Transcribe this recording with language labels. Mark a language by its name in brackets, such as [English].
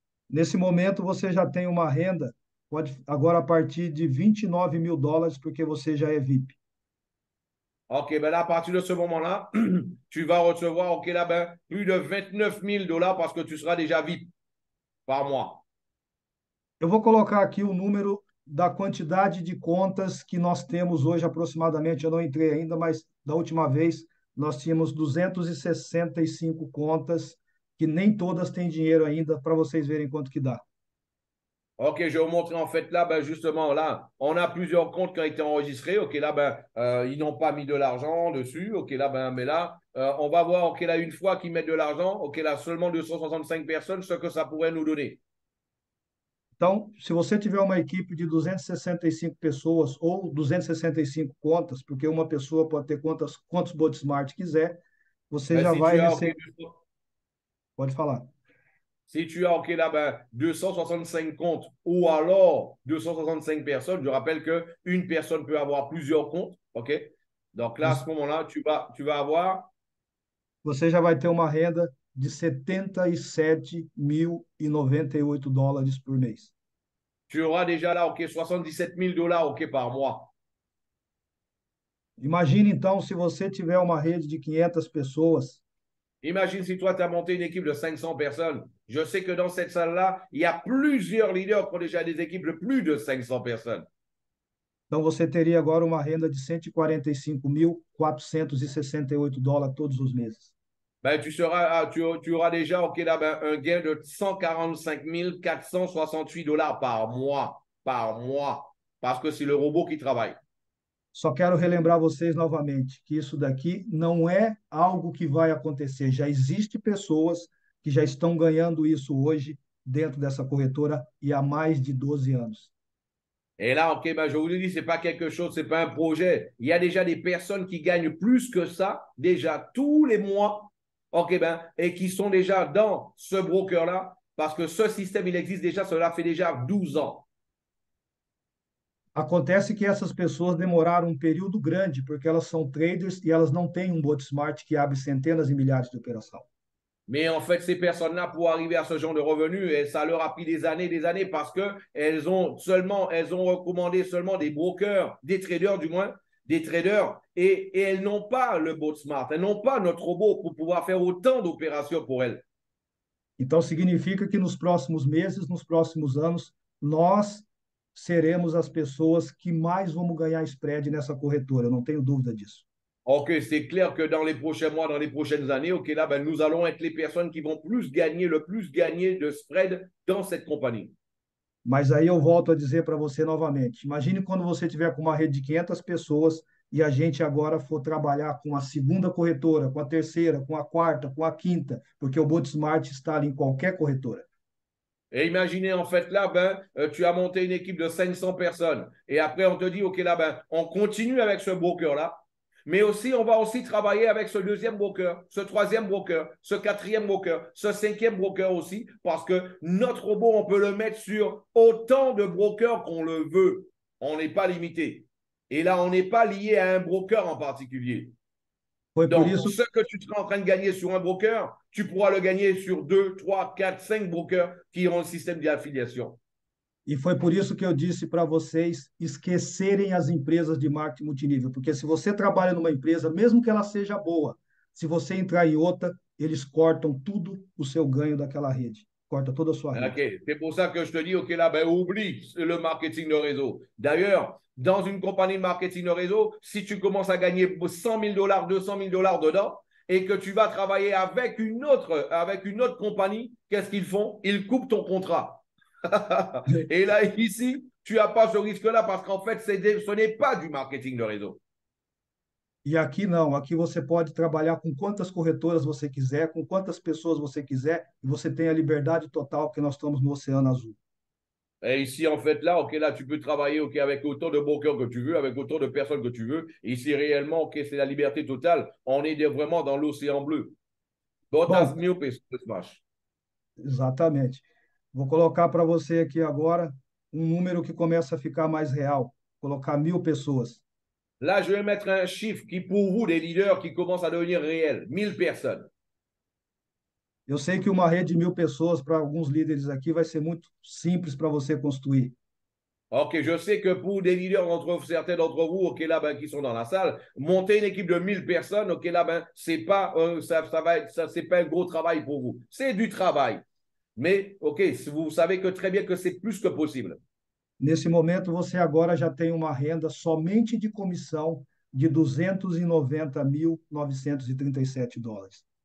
[Portuguese] Nesse momento, você já tem uma renda, pode agora a partir de 29.000 dólares, porque você já é VIP. [French] OK, ben là, à partir de ce moment-là, tu vas recevoir OK, là, ben, plus de 29 000 dollars parce que tu seras déjà VIP par mois. [Portuguese] Eu vou colocar aqui o número da quantidade de contas que nós temos hoje aproximadamente. Eu não entrei ainda, mas da última vez nós tínhamos 265 contas, que nem todas têm dinheiro ainda, para vocês verem quanto que dá. [French] Ok, je vais vous montrer en fait là, ben, justement, là, on a plusieurs comptes qui ont été enregistrés. Ok, là, ben, ils n'ont pas mis de l'argent dessus. Ok, là, ben, mais là, on va voir, ok, là, une fois qu'ils mettent de l'argent, ok, là, seulement 265 personnes, ce que ça pourrait nous donner. [Portuguese] Então, se você tiver uma equipe de 265 pessoas ou 265 contas, porque uma pessoa pode ter quantos Botsmart quiser, você [French] Ben, si [Portuguese] vai [French] tu as, ok, [Portuguese] receber. Pode falar. [French] si tu as, ok, là, ben, 265 comptes ou alors 265 personnes, je rappelle qu'une personne peut avoir plusieurs comptes. Ok, donc là, à ce moment-là, tu vas avoir. [Portuguese] Você já vai ter uma renda de 77.098 dólares por mês. [French] Tu auras déjà là, ok, 77 000 dollars, ok, par mois. [Portuguese] Imagine então se você tiver uma rede de 500 pessoas, [French] Imagine si toi, tu as monté une équipe de 500 personnes. Je sais que dans cette salle-là, il y a plusieurs leaders qui ont déjà des équipes de plus de 500 personnes. [Portuguese] então você teria agora uma renda de 145.468 dólares todos os meses. [French] Ben, tu auras déjà, ok, là, ben, un gain de 145 468 dollars par mois. Par mois. Parce que c'est le robot qui travaille. [Portuguese] Só quero relembrar vocês novamente que isso daqui não é algo que vai acontecer. Já existe pessoas que já estão ganhando isso hoje dentro dessa corretora e há mais de 12 anos. [French] Et là, ok, ben, je vous le dis, c'est pas quelque chose, c'est pas un projet. Il y a déjà des personnes qui gagnent plus que ça, déjà tous les mois, ok, ben, et qui sont déjà dans ce broker-là, parce que ce système, il existe déjà, cela fait déjà 12 ans. [Portuguese] Acontece que essas pessoas demoraram um período grande, porque elas são traders e elas não têm um bot smart que abre centenas e milhares de operação. [French] Mais en fait, ces personnes-là, pour arriver à ce genre de revenus, et ça leur a pris des années, parce qu'elles elles ont recommandé seulement des brokers, des traders du moins, des traders, et elles n'ont pas le bot smart, elles n'ont pas notre robot pour pouvoir faire autant d'opérations pour elles. [Portuguese] Então, significa que nos próximos meses, nos próximos anos, nós seremos as pessoas que mais vamos ganhar spread nessa corretora, eu não tenho dúvida disso. [French] Ok, c'est clair que dans les prochains mois, dans les prochaines années, ok, là, ben, nous allons être les personnes qui vont le plus gagner de spread dans cette compagnie. [Portuguese] Mas aí eu volto a dizer para você novamente: imagine quando você tiver com uma rede de 500 pessoas e a gente agora for trabalhar com a segunda corretora, com a terceira, com a quarta, com a quinta, porque o Botsmart está ali em qualquer corretora. [French] Et imaginez en fait là, ben, tu as monté une équipe de 500 personnes. Et après, on te dit, OK, là, ben, on continue avec ce broker-là. Mais aussi, on va aussi travailler avec ce deuxième broker, ce troisième broker, ce quatrième broker, ce cinquième broker aussi, parce que notre robot, on peut le mettre sur autant de brokers qu'on le veut. On n'est pas limité. Et là, on n'est pas lié à un broker en particulier. [Portuguese] Foi por [French] Donc, [Portuguese] isso, [French] ce que tu seras en train de gagner sur un broker, tu pourras le gagner sur 2, 3, 4, 5 brokers qui ont le système d'affiliation. [Portuguese] e foi por isso que eu disse para vocês esquecerem as empresas de marketing multinível, porque se você trabalha numa empresa, mesmo que ela seja boa, se você entrar em outra, eles cortam tudo o seu ganho daquela rede, corta toda a sua rede. OK. [French] C'est pour ça que je te dis, OK, là, ben, oublie le marketing de réseau. D'ailleurs, dans une compagnie de marketing de réseau, si tu commences à gagner 100 000 dollars, 200 000 dollars dedans, et que tu vas travailler avec une autre compagnie, qu'est-ce qu'ils font? Ils coupent ton contrat. Et là, ici, tu n'as pas ce risque-là parce qu'en fait, ce n'est pas du marketing de réseau. [Portuguese] E aqui não, aqui você pode trabalhar com quantas corretoras você quiser, com quantas pessoas você quiser, e você tem a liberdade total, porque nós estamos no Oceano Azul. [French] Et ici, en fait, là, OK, là, tu peux travailler, OK, avec autant de brokers que tu veux, avec autant de personnes que tu veux. Ici, réellement, OK, c'est la liberté totale. On est vraiment dans l'océan bleu. Botas [Portuguese] Bom, mil pessoas, macho. exatamente. Vou colocar para você aqui agora um número que começa a ficar mais real. Colocar 1.000 pessoas. [French] Là, je vais mettre un chiffre qui, pour vous, des leaders qui commencent à devenir réels. 1000 personnes. [Portuguese] Eu sei que uma rede de 1.000 pessoas para alguns líderes aqui vai ser muito simples para você construir. [French] OK, je sais que pour des leaders, certains d'entre vous, OK, là, ben, qui sont dans la salle, monter une équipe de 1000 personnes, OK, là, ben, c'est pas, c'est pas un gros travail pour vous. C'est du travail. Mais, OK, vous savez que très bien que c'est plus que possible. [Portuguese] Nesse momento, você agora já tem uma renda somente de comissão de 290.937 dólares.